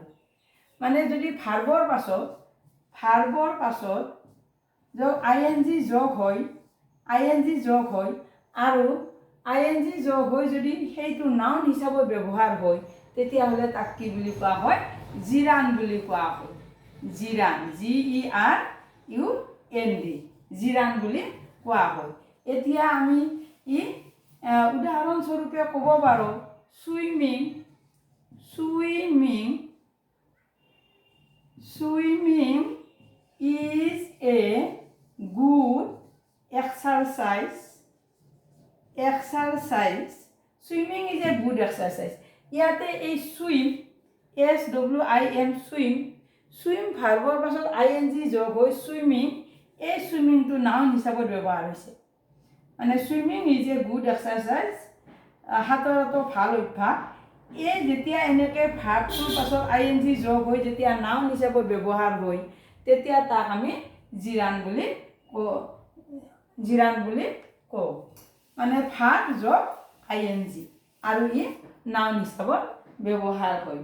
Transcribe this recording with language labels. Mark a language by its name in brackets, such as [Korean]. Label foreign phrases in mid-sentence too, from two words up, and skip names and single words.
[Assamese] মানে যদি ভাৰ্বৰ পাছত ING যোগ হয় আৰু ING যোগ হৈ যদি সেইটো নাউন হিচাপত ব্যৱহাৰ হয় তেতিয়াহ'লে তাক কি বুলি কোৱা হয়? জিৰাণ বুলি কোৱা হয়। জিৰাণ, GERUND, জিৰাণ বুলি কোৱা হয়। এতিয়া আমি উদাহৰণস্বৰূপে ক'ব পাৰোঁ [English] swimming is a good exercise. Swimming is a good exercise. [Assamese] ইয়াতে এই swim, SWIM, swim ভাৰ্বৰ পাছত ING যোগ হৈ swimming, এই swimmingটো নাউন হিচাপত ব্যৱহাৰ হৈছে। [English] মানে swimming is a good exercise, [Assamese] সাঁতোৰাটো ভাল অভ্যাস। এই যেতিয়া এনেকৈ ভাৰ্বটোৰ পাছত ING যোগ হৈ যেতিয়া নাউন হিচাপত ব্যৱহাৰ হয় তেতিয়া তাক আমি জিৰাণ বুলি কওঁ। মানে ভাৰ্ব যোগ ING আৰু নাউন হিচাপত ব্যৱহাৰ হয়।